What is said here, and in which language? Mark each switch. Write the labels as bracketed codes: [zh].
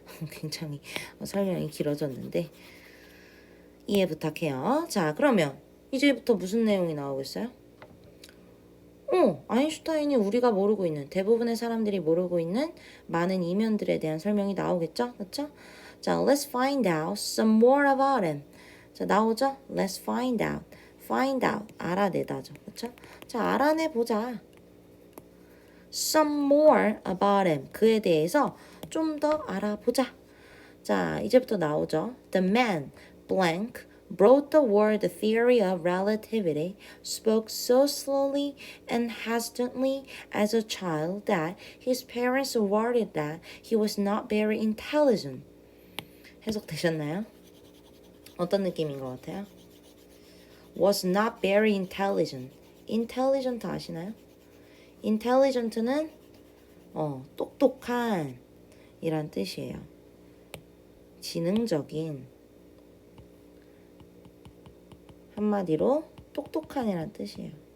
[ko] 굉장히 설명이 길어졌는데 이해 부탁해요. 자, 그러면 이제부터 무슨 내용이 나오겠어요? 아인슈타인이 우리가 모르고 있는 대부분의 사람들이 모르고 있는 많은 이면들에 대한 설명이 나오겠죠? 그렇죠? [en] 자, let's find out some more about him. [ko] 자, 나오죠? [en] Let's find out. [ko] find out. 알아내다죠. 그렇죠? 자, 알아내보자. [en] some more about him. [ko] 그에 대해서 좀 더 알아보자. 자, 이제부터 나오죠. [en] The man, blank, brought the world the theory of relativity, spoke so slowly and hesitantly as a child that his parents worried that he was not very intelligent. [ko] 해석되셨나요? 어떤 느낌인 것 같아요? [en] Was not very intelligent. [ko] intelligent 아시나요? intelligent는 똑똑한 이란 뜻이에요. 지능적인 한마디로 똑똑한이란 뜻이에요.